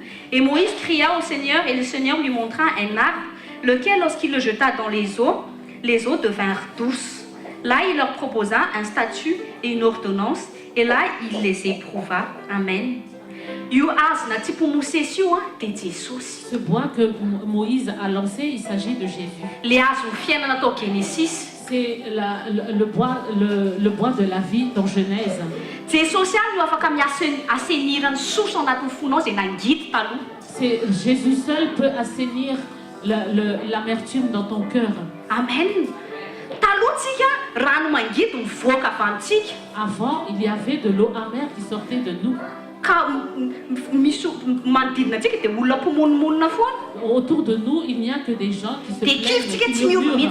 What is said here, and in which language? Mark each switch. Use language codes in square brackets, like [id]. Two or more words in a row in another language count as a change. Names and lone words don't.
[fr] Et Moïse cria au Seigneur, et le Seigneur lui montra un arbre, lequel, lorsqu'il le jeta dans les eaux devinrent douces. Là, il leur proposa un statut et une ordonnance, et là, il les éprouva. Amen. [mg] Io azona tsy mpomosesy io dia Jesosy. [fr] ce bois que Moïse a lancé, il s'agit de Jésus. [mg] Le azon'ny fiainana tao Genesis. [fr] C'est le bois de la vie dans Genèse. [mg] Jesosy ihany no afaka miasenirany soso anatin'ny fonao izay nangity taloha. [fr] C'est Jésus seul peut assainir l'amertume dans ton cœur. [mg] Amen. Taloha [fr] Avant, il y avait de l'eau amère qui sortait de nous. Autour de nous, il n'y a que des gens qui se plaignent, qui murmurent.